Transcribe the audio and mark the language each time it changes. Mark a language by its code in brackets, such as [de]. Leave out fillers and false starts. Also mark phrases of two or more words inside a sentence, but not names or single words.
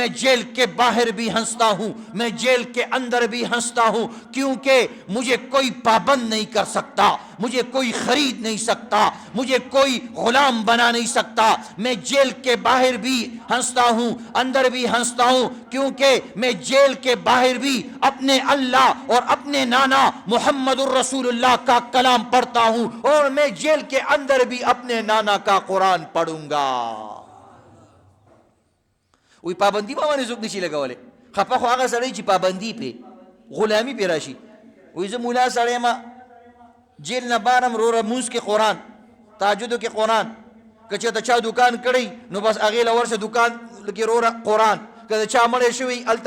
[ur] جیل کے باہر بھی ہنستا ہوں میں جیل کے اندر بھی ہنستا ہوں کیونکہ مجھے کوئی پابند نہیں کر سکتا مجھے کوئی خرید نہیں سکتا مجھے کوئی غلام بنا نہیں سکتا میں جیل کے باہر بھی ہنستا ہوں اندر بھی ہنستا ہوں کیونکہ میں جیل کے باہر بھی اپنے اللہ اور اپنے نانا محمد الرسول اللہ کا کلام پڑھتا ہوں اور میں جیل کے اندر بھی اپنے نانا کا قرآن پڑھوں گا [ps] وی پابندی با باندې څوک نشي لګولی خفه خو هغه سړی چې پابندي پرې غلامي پرې راشي وی زه مولا سړی ما جیل نه بارم روره مونځ کې قرآن تهجدو کې قرآن که چېرته چا دکان کړی نو بس هغې له ورشه دکان کې روره قرآن که د چا مړی شوي هلته